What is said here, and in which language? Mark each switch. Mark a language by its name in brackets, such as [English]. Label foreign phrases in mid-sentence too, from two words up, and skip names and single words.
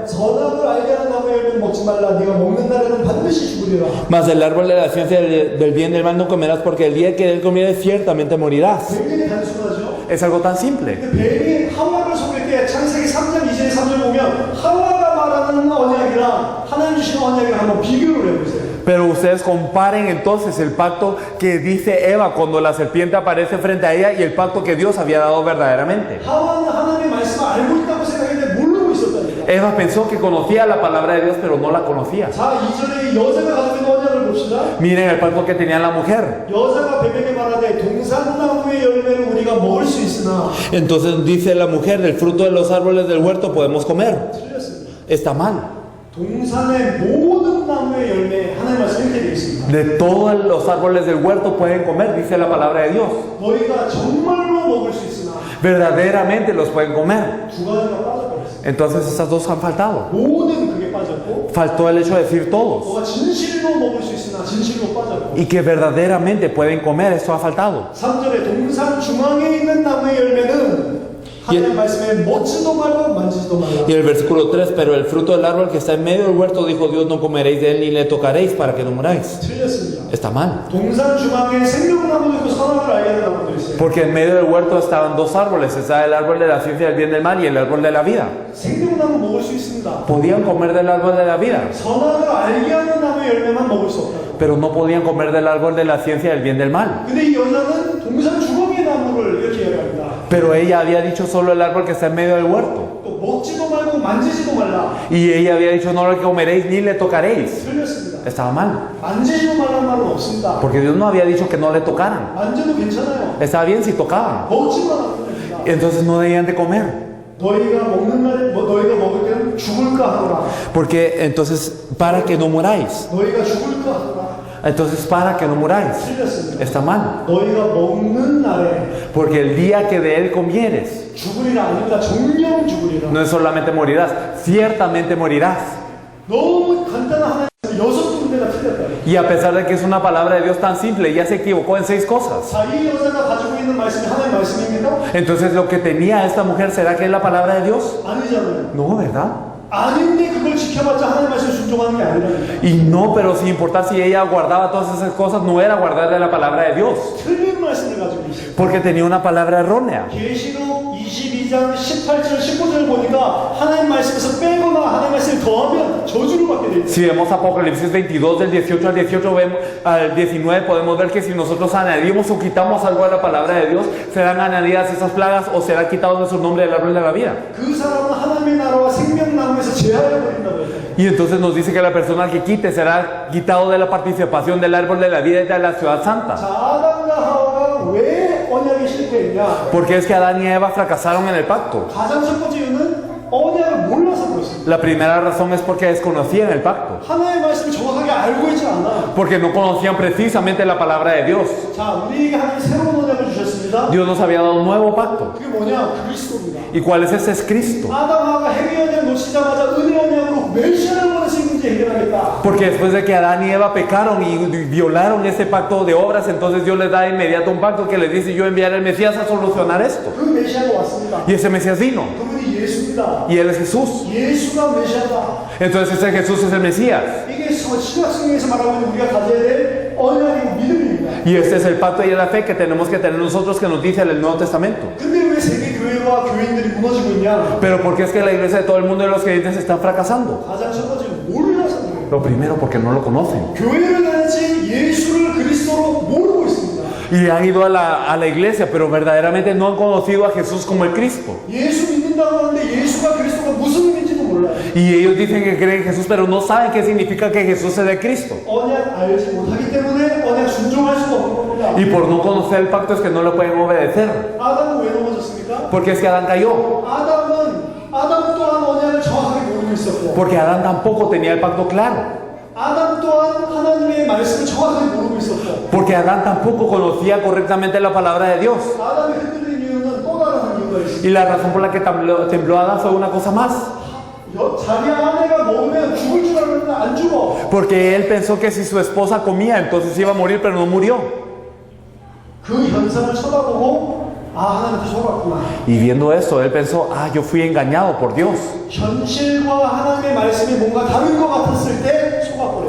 [Korean] 선악을 알게 하는 나무의 열매는 먹지 말라. 네가 먹는 날에는 반드시 죽으리라. [Spanish] mas del árbol de la ciencia del bien y del mal no comerás, porque el día que él comieres ciertamente morirás. [Korean] 굉장히 단순하죠. [Spanish] Es algo tan simple. [Korean] 뱀이 하와를 속일 때 창세기 3장 2절 3절 보면 하와가 말하는 언약이랑 하나님 주신 언약이랑 한번 비교를 해보세요. [Spanish] Pero ustedes comparen entonces el pacto que dice Eva cuando la serpiente aparece frente a ella y el pacto que Dios había dado verdaderamente. [Korean] 하와는 하나님의 말씀을 알고 있다고 생각했는데 모르고 있었다니까. [Spanish] Eva pensó que conocía la palabra de Dios, pero no la conocía. [Korean] 자, 이전에 여자가 가지고 있는 언약을 봅시다. [Spanish] Miren el pacto que tenía la mujer. [Korean] 여자가 뱀에게 말하되 동산나무의 열매를 우리가 먹을 수 있으나 [Spanish] Entonces dice la mujer, del fruto de los árboles del huerto podemos comer. [Korean] 틀렸습니다. [Spanish] Está mal. [Korean] 동산의 모든 나무의 열매 하나님 말씀 이렇게 되어 있습니다. [Spanish] De todos los árboles del huerto pueden comer, dice la palabra de Dios. [Korean] 너희가 정말로 먹을 수 있으나 [Spanish] Verdaderamente los pueden comer. [Korean] 두 가지가 빠져버렸어요. [Spanish] Entonces estas dos han faltado. [Korean] 모든 그게 빠졌고 [Spanish] Faltó el hecho de decir todos. [Korean] 너가 진실로 먹을 수 있으나 진실로 빠졌고 [Spanish] Y que verdaderamente pueden comer, esto ha faltado. [Korean] 3절에 동산 중앙에 있는 나무의 열매는 하나님 말씀에 먹지도 말고 만지지도 말라. [Spanish] Y el versículo 3, pero el fruto del árbol que está en medio del huerto, dijo Dios, no comeréis de él ni le tocaréis para que no muráis. [Korean] 틀렸습니다. [Spanish] Está mal. [Korean] 동산 중앙에 생명나무도 있고 선악을 알게 하는 나무도 있어요. [Spanish] Porque en medio del huerto estaban dos árboles, está el árbol de la ciencia del bien y del mal y el árbol de la vida. [Korean] 생명나무 먹을 수 있습니다. [Spanish] Podían comer del árbol de la vida, [Korean] 선악을 알게 하는 나무의 열매만 먹을 수 없다고. [Spanish] pero no podían comer del árbol de la ciencia del bien y del mal. [Korean] 근데 이 여자는 동산 중앙의 나무를 이렇게 이야기합니다. [Spanish] Pero ella había dicho solo el árbol que está en medio del huerto. [Korean] 또 먹지도 말고 만지지도 말라. [Spanish] Y ella había dicho no lo comeréis ni le tocaréis. [Korean] 틀렸습니다. [Spanish] Estaba mal. [Korean] 만지지도 말라는 말은 없습니다. [Spanish] Porque Dios no había dicho que no le tocaran. [Korean] 만져도 괜찮아요. [Spanish] Estaba bien si tocaban. [Korean] 먹지만 않으면 됩니다. [Spanish] Entonces no debían de comer. [Korean] 너희가 먹는 날, 너희가 먹을 때는 죽을까 하노라. [Spanish] Porque entonces, para que no muráis. [Korean] 너희가 죽을까 하노라. [Spanish] Entonces, para que no muráis. [Korean] 틀렸습니다. [Spanish] Está mal. [Korean] 너희가 먹는 날에 [Spanish] Porque el día que de él comieres, [Korean] 죽으리라 아닙니다. 정령 죽으리라. [Spanish] no es solamente morirás, ciertamente morirás. [Korean] 너무 간단한 하나님 여섯 군데가 틀렸다. [Spanish] Y a pesar de que es una palabra de Dios tan simple, ya se equivocó en 6 cosas. [Korean] 자, 이 여자가 가지고 있는 말씀이 하나님 말씀입니까? [Spanish] Entonces, lo que tenía esta mujer, ¿será que es la palabra de Dios? [Korean] 아니잖아요. [Spanish] No, ¿verdad? [Korean] 아닌데 그걸 지켜봤자 하나님 말씀 순종하는 게 아니라니까. [Spanish] Y no, pero sin importar si ella guardaba todas esas cosas, no era guardar de la palabra de Dios. [Korean] 틀린 말씀을 가지고 있어요. [Spanish] Porque tenía una palabra errónea. [Korean] 계시록 22장 18절 19절 보니까 하나님 말씀에서 빼거나 하나님 말씀을 더하면 저주를 받게 돼 있어요. [Spanish] Si vemos Apocalipsis 22 del 18 al 18 al 19 podemos ver que si nosotros añadimos o quitamos algo de la palabra de Dios, serán añadidas esas plagas o será quitado nuestro nombre del árbol de la vida. [Korean] 그 사람은 하나님의 나라와 생명나무에서 제하여 버린다고 했어요. [Spanish] Y entonces nos dice que la persona que quite será quitado de la participación del árbol de la vida y de la ciudad santa. [Korean] 자, 아담과 하와가 왜 언약에 실패했냐? [Spanish] Porque es que Adán y Eva fracasaron en el pacto. [Korean] 가장 첫 번째 이유는 언약을 몰라서 그렇습니다. [Spanish] La primera razón es porque desconocían el pacto. [Korean] 하나님의 말씀을 정확하게 알고 있지 않아. [Spanish] Porque no conocían precisamente la palabra de Dios. [Korean] 자, 우리에게 하나님 새로운 언약을 주셨습니다. [Spanish] Dios nos había dado un nuevo pacto. [Korean] 그게 뭐냐? 그리스도입니다. [Spanish] ¿Y cuál es ese? Es Cristo. [Korean] 아담하가 행위 언약 놓치자마자 은혜 언약으로 메시아를 보내서 이 문제 해결하겠다. [Spanish] Porque después de que Adán y Eva pecaron y violaron ese pacto de obras, entonces Dios les da de inmediato un pacto que les dice: yo enviaré al Mesías a solucionar esto. [Korean] 그 메시아가 왔습니다. [Spanish] Y ese Mesías vino. [Korean] 그분이 예수입니다. [Spanish] Y Él es Jesús. [Korean] 예수가 메시아다. [Spanish] Entonces ese Jesús es el Mesías. [Korean] 이게 신약성경에서 말하고 있는 우리가 가져야 될 언약이고 믿음입니다. [Spanish] Y este es el pacto y la fe que tenemos que tener nosotros, que nos dice el Nuevo Testamento. [Korean] 근데 왜 세계 교회와 교인들이 무너지고 있냐? [Spanish] Pero ¿por qué es que la iglesia de todo el mundo y los creyentes están fracasando? [Korean] 가장 첫 번째 몰라서 그래요. [Spanish] Lo primero, porque no lo conocen. [Korean] 교회를 다녔지 예수를 그리스도로 모르고 있습니다. [Spanish] Y han ido a la iglesia, pero verdaderamente no han conocido a Jesús como el Cristo. [Korean] 예수 믿는다고 하는데 예수가 그리스도가 무슨 의미인지도 몰라요. [Spanish] Y ellos dicen que creen en Jesús, pero no saben qué significa que Jesús es el Cristo. [Korean] 언약 알지 못하기 때문에 언약 순종할 수가 없는 겁니다. [Spanish] Y por no conocer el pacto es que no lo pueden obedecer. [Korean] 아담은 왜 넘어졌습니까? [Spanish] Porque es que Adán cayó. [Korean] 아담 또한 언약을 정확하게 모르고 있었고 [Spanish] Porque Adán tampoco tenía el pacto claro. [Korean] 아담 또한 하나님의 말씀을 정확하게 모르고 있었고 [Spanish] Porque Adán tampoco conocía correctamente la palabra de Dios. [Korean] 아담이 흔들린 이유는 또 다른 이유가 있습니다. [Spanish] Y la razón por la que tembló Adán fue una cosa más. [Korean] 자기 아내가 먹으면 죽을 줄 알았는데 안 죽어. [Spanish] Porque él pensó que si su esposa comía, entonces iba a morir, pero no murió. [Korean] 그 현상을 쳐다보고 하나님한테 속았구나. [Spanish] Y viendo esto, él pensó: yo fui engañado por Dios. [Korean] 현실과 하나님의 말씀이 뭔가 다른 것 같았을 때 속아버려요.